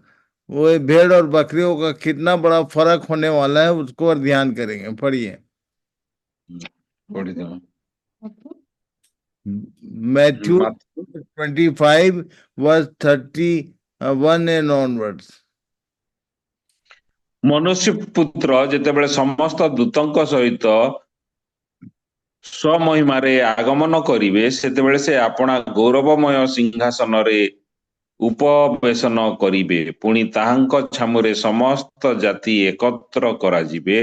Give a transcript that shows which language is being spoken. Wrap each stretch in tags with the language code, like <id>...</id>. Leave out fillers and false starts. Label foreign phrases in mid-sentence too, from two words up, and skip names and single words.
<hi>वो ये भेड़ और बकरियों का कितना बड़ा फर्क होने वाला है, उसको और ध्यान करेंगे। पढ़िए</hi> <or>ପଢିଦେବା।</or> <en>Matthew 25 verse 31 and onwards.</en> <or>ମନୁଷ୍ୟ ପୁତ୍ର ଯେତେବେଳେ ସମସ୍ତ ଦୂତଙ୍କ ସହିତ ସ୍ୱମହିମାରେ ଆଗମନ କରିବେ, ସେତେବେଳେ ସେ ଆପଣା ଗୌରବମୟ ସିଂହାସନରେ ଉପବେଶନ କରିବେ। ପୁଣି ତାହାଙ୍କ ଛାମୁରେ ସମସ୍ତ ଜାତି ଏକତ୍ର କରାଯିବେ।</or>